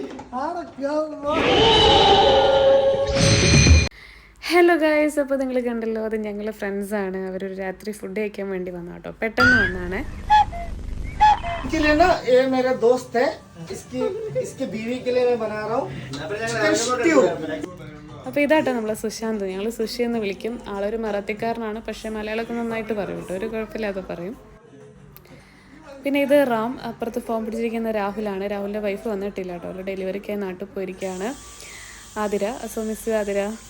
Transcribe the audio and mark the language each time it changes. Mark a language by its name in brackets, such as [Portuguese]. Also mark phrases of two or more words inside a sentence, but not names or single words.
[English] hello guys, [Malayalam] അപ്പോൾ നിങ്ങൾ കണ്ടല്ലോ, അത് ഞങ്ങൾ ഫ്രണ്ട്സാണ്. അവരൊരു രാത്രി ഫുഡ് കഴിക്കാൻ വേണ്ടി വന്നു കേട്ടോ. പെട്ടെന്ന് വന്നാണ്. [Hindi] ये मेरा दोस्त है, इसकी बीवी के लिए मैं बना रहा हूँ स्ट्यू। [Malayalam] അപ്പോൾ ഇതാട്ടോ നമ്മളെ സുശാന്ത്. ഞങ്ങൾ സുഷി എന്ന് വിളിക്കും. ആളൊരു മറാത്തിക്കാരനാണ്, പക്ഷേ മലയാളമൊക്കെ നന്നായിട്ട് പറയും കേട്ടോ, ഒരു കുഴപ്പമില്ലാതെ പറയും. പിന്നെ ഇത് റാം, അപ്പുറത്ത് ഫോം പിടിച്ചിരിക്കുന്ന രാഹുലാണ്. രാഹുലിൻ്റെ വൈഫ് വന്നിട്ടില്ല കേട്ടോ, അവരുടെ ഡെലിവറിക്കായി നാട്ടിൽ പോയിരിക്കുകയാണ്. ആതിര, [English] so miss [Malayalam] ആതിര.